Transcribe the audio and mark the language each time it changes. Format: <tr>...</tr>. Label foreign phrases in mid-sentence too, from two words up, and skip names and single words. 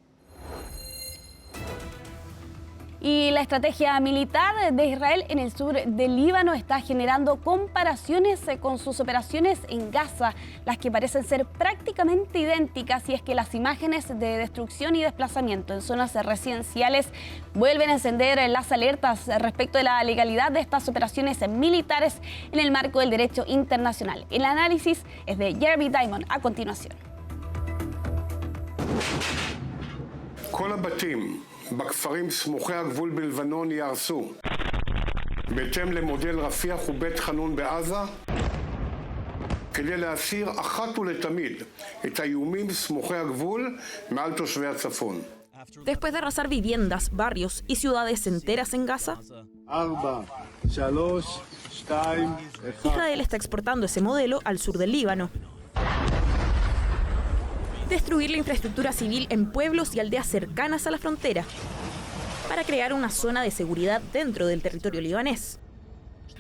<es>Y la estrategia militar de Israel en el sur del Líbano está generando comparaciones con sus operaciones en Gaza, las que parecen ser prácticamente idénticas, y es que las imágenes de destrucción y desplazamiento en zonas residenciales vuelven a encender las alertas respecto de la legalidad de estas operaciones militares en el marco del derecho internacional. El análisis es de Jeremy Diamond a continuación.</es> <he>בכפרים סמוכי הגבול בלבנון יהרסו בהתאם למודל רפיח ובית חנון בעזה כדי להסיר אחת ולתמיד את האיומים סמוכי הגבול מעל תושבי הצפון.</he> <es>Después de arrasar viviendas, barrios y ciudades enteras en Gaza, Israel está exportando ese modelo al sur del Líbano. Destruir la infraestructura civil en pueblos y aldeas cercanas a la frontera para crear una zona de seguridad dentro del territorio libanés.</es>